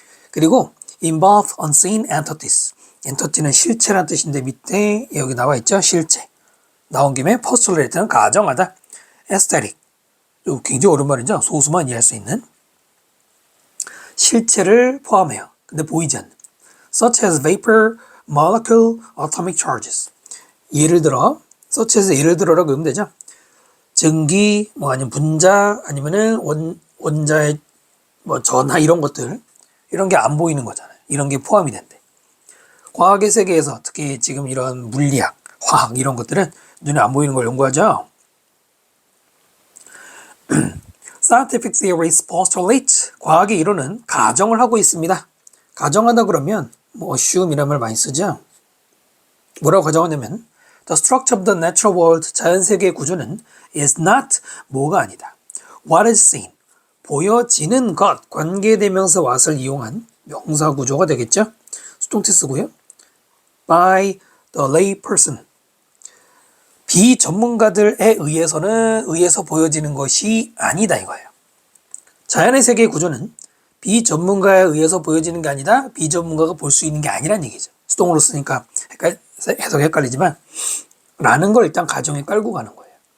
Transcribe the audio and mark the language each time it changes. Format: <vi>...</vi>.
<ko>그리고</ko> <en>involve unseen entities,</en> <ko>entity는 실체란 뜻인데 밑에 여기 나와 있죠. 실체. 나온 김에 postulate는 가정하다. aesthetic, 굉장히 어려운 말이죠. 소수만 이해할 수 있는 실체를 포함해요. 근데 보이지 않는.</ko> <en>such as vapor, molecule, atomic charges.</en> <ko>예를 들어, such as 예를 들어라고 하면 되죠. 증기, 아니면 분자, 아니면은 원자의 전하 이런 것들, 이런 게 안 보이는 거잖아요. 이런 게 포함이 된대. 과학의 세계에서 특히 지금 이런 물리학, 화학 이런 것들은 눈에 안 보이는 걸 연구하죠.</ko> <en>Scientific theories postulate,</en> <ko>과학의 이론은 가정을 하고 있습니다. 가정하다 그러면 assume이라는 말 많이 쓰죠. 뭐라고 가정하냐면</ko> <en>The structure of the natural world,</en> <ko>자연세계의 구조는</ko> <en>is not,</en> <ko>뭐가 아니다.</ko> <en>What is seen,</en> <ko>보여지는 것, 관계대명사 what을 이용한 명사 구조가 되겠죠. 수동태 쓰고요.</ko> <en>By the lay person,</en> <ko>비전문가들에 의해서 보여지는 것이 아니다 이거예요. 자연의 세계의 구조는 비전문가에 의해서 보여지는 게 아니다. 비전문가가 볼 수 있는 게 아니란 얘기죠. 수동으로 쓰니까 해석이 헷갈리지만 라는 걸 일단 가정에 깔고 가는 거예요.</ko>